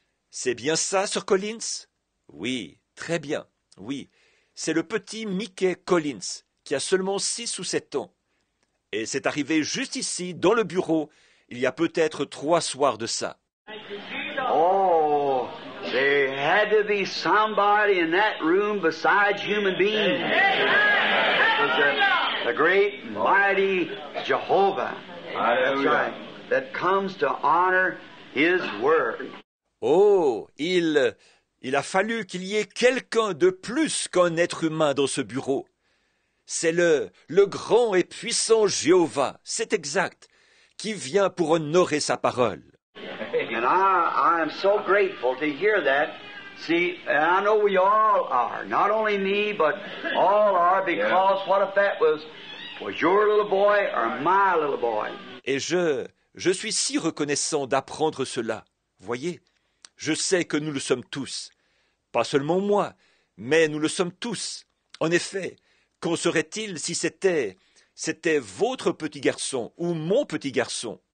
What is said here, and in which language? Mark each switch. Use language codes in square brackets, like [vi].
[fr] C'est bien ça, Sir Collins? Oui, très bien, oui. C'est le petit Mickey Collins, qui a seulement 6 ou 7 ans. Et c'est arrivé juste ici, dans le bureau, il y a peut-être 3 soirs de ça. [en] Oh, there had to be somebody in that room besides human beings. It was the great, mighty Jehovah. That's right. That comes to honor His Word. [fr] Oh, il a fallu qu'il y ait quelqu'un de plus qu'un être humain dans ce bureau. C'est le grand et puissant Jéhovah, c'est exact, qui vient pour honorer sa parole. [en] And I am so grateful to hear that. See, and I know we all are, not only me, but all are, because what if that was your little boy or my little boy? [fr] Et je suis si reconnaissant d'apprendre cela. Voyez, je sais que nous le sommes tous. Pas seulement moi, mais nous le sommes tous. En effet, qu'en serait-il si c'était c'était votre petit garçon ou mon petit garçon.